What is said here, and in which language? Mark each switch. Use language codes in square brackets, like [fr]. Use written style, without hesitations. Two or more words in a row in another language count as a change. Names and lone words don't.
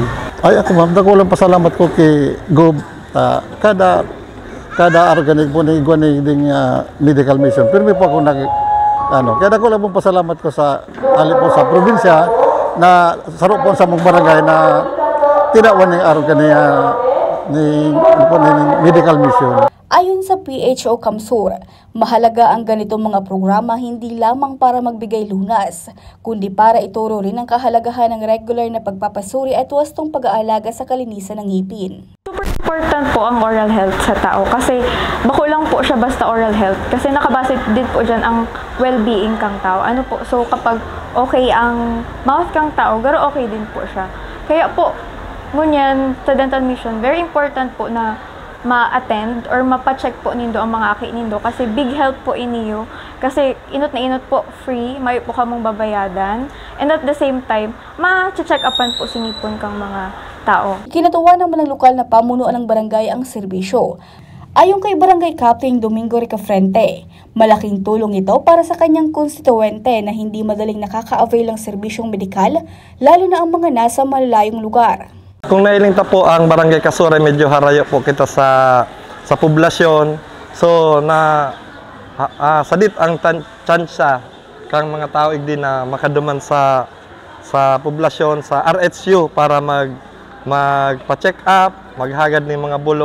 [bik] Ay ako ma'am, nakulang pasalamat ko kay Gob. Kada organic po na igwan ng [en] medical mission. [bik] Pero may po ako kaya nakulang pong pasalamat ko sa po sa probinsya na saro po sa mong barangay na tinawan ng organic ni [en] medical mission. [tl] Ayon sa PHO Kamsur, mahalaga ang ganitong mga programa hindi lamang para magbigay lunas, kundi para ituro rin ang kahalagahan ng regular na pagpapasuri at wastong pag-aalaga sa kalinisan ng ngipin. [en] super important [bik] po ang [en] oral health [bik] sa tao kasi bako lang po siya basta [en] oral health [bik] kasi nakabase din po dyan ang well-being kang tao. So kapag okay ang mouth kang tao, garo okay din po siya. Kaya po, ngunyan sa [en] dental mission, very important [bik] po na ma-attend or mapa-check po nindo ang mga aki nindo kasi [en] big help [bik] po iniyo kasi inot na inot po free, may po kamong babayadan and [en] at the same time [bik] ma-check upan po sinipon kang mga tao. [tl] Kinatuwa naman ng lokal na pamunuan ng barangay ang serbisyo. Ayon kay Barangay Captain Domingo Ricafrente, malaking tulong ito para sa kanyang konstituente na hindi madaling nakaka-avail ng serbisyong medikal lalo na ang mga nasa malalayong lugar. [bik] Kung nailinta po ang Barangay Kasuray, medyo harayo po kita sa poblasyon. So sadit ang tsansya kang mga tao igdi na makaduman sa poblasyon sa RHU para magpa-check up, maghagad ng mga bulong.